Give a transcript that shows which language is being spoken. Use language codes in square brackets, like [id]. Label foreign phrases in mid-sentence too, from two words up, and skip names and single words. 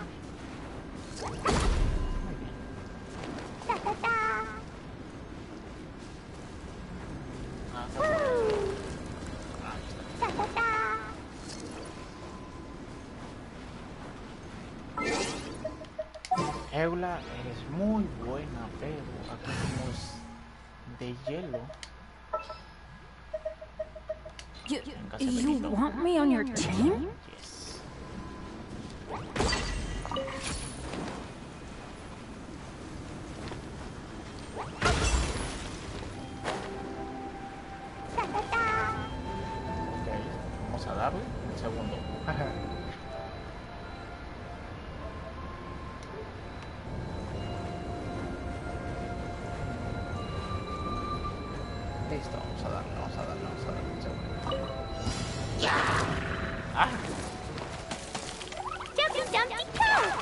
[es] Muy bien. Ta ta ta. Ah, Ta ta ta. Eula, eres muy buena, pero aquí somos de hielo. [en] You want me on your team? Yes. Ta ta ta. [es] Ok, vamos a darle un segundo. Listo, vamos a darle un segundo. ¡Ah! [en] Jumpy jumpy go.